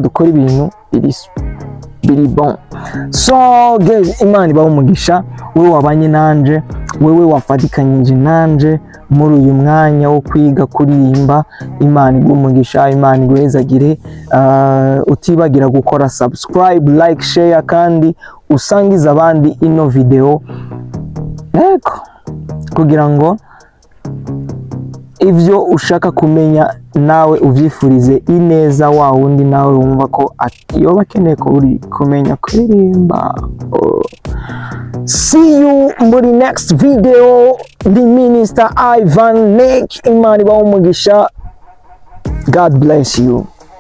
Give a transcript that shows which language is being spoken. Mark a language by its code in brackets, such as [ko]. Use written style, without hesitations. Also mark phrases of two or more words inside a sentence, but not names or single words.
[rn] Dukora ibintu biri bon. So guys, Imana ibahe umugisha wewe wabanye nanje, wewe wafatikanyije nanje muri uyu mwanya wo kwiga kuririmba. Imana iguhe umugisha, Imana iguhezagire. Utibagira gukora subscribe, [en] like, share [rn] kandi usangiza abandi ino video kugira ngo ivyo ushaka kumenya nawe uvyifurize ineza wa wundi nawe wumva ko yoba akeneye kumenya kuririmba. [en] See you muri next video. [rn] Ndi Minister Ivan Nick. Imana ibahe umugisha. [en] God bless you.